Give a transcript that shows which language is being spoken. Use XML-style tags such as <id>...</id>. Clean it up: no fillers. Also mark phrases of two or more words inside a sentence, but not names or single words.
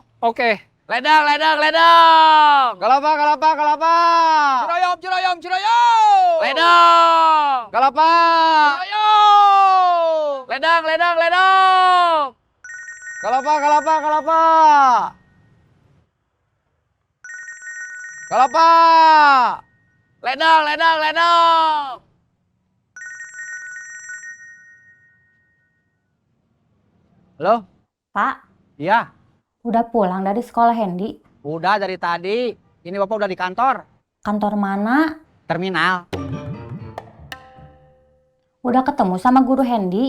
<id>Oke. Ledang, ledang, ledang. Galapa, galapa, galapa. Ciroyom, ciroyom, ciroyom. Ledang. Galapa. Ciroyom. Ledang, ledang, ledang. Galapa, galapa, galapa. Galapa. Ledang, ledang, ledang. Halo? Pak, Iya, Udah pulang dari sekolah Hendy? udah dari tadi. Ini Bapak udah di kantor. Kantor mana? Terminal. Udah ketemu sama guru Hendy?</id>